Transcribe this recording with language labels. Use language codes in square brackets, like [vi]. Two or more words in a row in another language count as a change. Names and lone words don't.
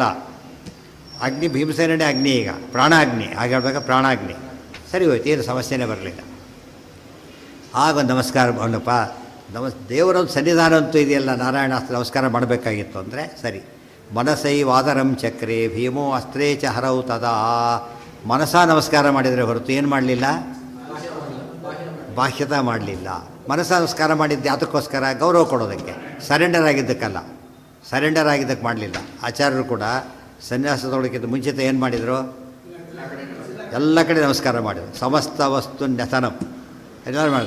[kn] ಅಗ್ನಿ ಭೀಮಸೇನೇ ಅಗ್ನಿ, ಈಗ ಪ್ರಾಣಾಗ್ನಿ. ಹಾಗೆ ಹೇಳ್ಬೇಕು, ಪ್ರಾಣಾಗ್ನಿ. ಸರಿ ಹೋಯ್ತು, ಏನು ಸಮಸ್ಯೆನೇ ಬರಲಿಲ್ಲ. ಆಗ ನಮಸ್ಕಾರ ಮಾಡಪ್ಪ, ದೇವರೊಂದು ಸನ್ನಿಧಾನ ಅಂತೂ ಇದೆಯಲ್ಲ, ನಾರಾಯಣಾಸ್ತ್ರ ನಮಸ್ಕಾರ ಮಾಡಬೇಕಾಗಿತ್ತು ಅಂದರೆ ಸರಿ. [sa] ಮನಸೈವಾದರಂ ಚಕ್ರೆ ಭೀಮೋ ಅಸ್ತ್ರೇ ಚ ಹರೌ ತದಾ. [kn] ಮನಸ ನಮಸ್ಕಾರ ಮಾಡಿದರೆ ಹೊರತು ಏನು ಮಾಡಲಿಲ್ಲ? ಬಾಹ್ಯತ ಮಾಡಲಿಲ್ಲ. ಮನಸ ನಮಸ್ಕಾರ ಮಾಡಿದ್ದು ಯಾತಕ್ಕೋಸ್ಕರ? ಗೌರವ ಕೊಡೋದಕ್ಕೆ, ಸರೆಂಡರ್ ಆಗಿದ್ದಕ್ಕಲ್ಲ. ಸರೆಂಡರ್ ಆಗಿದ್ದಕ್ಕೆ ಮಾಡಲಿಲ್ಲ. ಆಚಾರ್ಯರು ಕೂಡ ಸನ್ಯಾಸದೊಳಗಿಂತ ಮುಂಚಿತ ಏನು ಮಾಡಿದರು? ಎಲ್ಲ ಕಡೆ ನಮಸ್ಕಾರ ಮಾಡಿದರು. [sa] ಸಮಸ್ತ ವಸ್ತು ನ್ಯಸನಂ [kn] ಎಲ್ಲರೂ ಮಾಡಿದ್ರು.